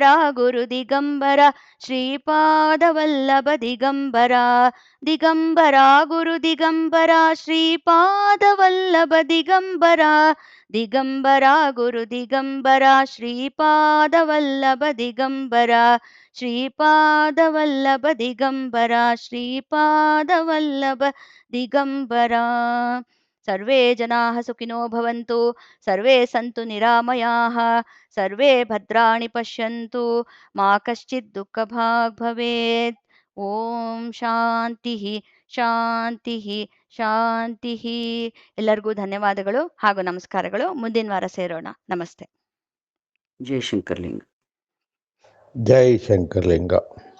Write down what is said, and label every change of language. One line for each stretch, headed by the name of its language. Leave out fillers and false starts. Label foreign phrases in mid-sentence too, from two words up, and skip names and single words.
Sanskrit: ಗುರು ದಿಗಂಬರ ಶ್ರೀಪಾದವಲ್ಲಭ ದಿಗಂಬರ, ದಿಗಂಬರ ಗುರು ದಿಗಂಬರ ಶ್ರೀಪಾದವಲ್ಲಭ ದಿಗಂಬರ, ದಿಗಂಬರ ಗುರು ದಿಗಂಬರ ಶ್ರೀಪಾದವಲ್ಲಭ ದಿಗಂಬರ, ಶ್ರೀಪಾದವಲ್ಲಭ ದಿಗಂಬರ, ಶ್ರೀಪಾದವಲ್ಲಭ ದಿಗಂಬರ. ಸರ್ವೇ ಜನಾಃ ಸುಖಿನೋ ಭವಂತು, ಸರ್ವೇ ಸಂತು ನಿರಾಮಯಾಃ, ಸರ್ವೇ ಭದ್ರಾಣಿ ಪಶ್ಯಂತು, ಮಾ ಕಶ್ಚಿತ್ ದುಃಖಭಾಗ್ ಭವೇತ್. ಓಂ ಶಾಂತಿ ಶಾಂತಿ ಶಾಂತಿ.
Kannada: ಎಲ್ಲರಿಗೂ ಧನ್ಯವಾದಗಳು ಹಾಗೂ ನಮಸ್ಕಾರಗಳು. ಮುಂದಿನ ವಾರ ಸೇರೋಣ. ನಮಸ್ತೆ. ಜೈ ಶಂಕರ್ಲಿಂಗ. ಜೈ ಶಂಕರ್ಲಿಂಗ.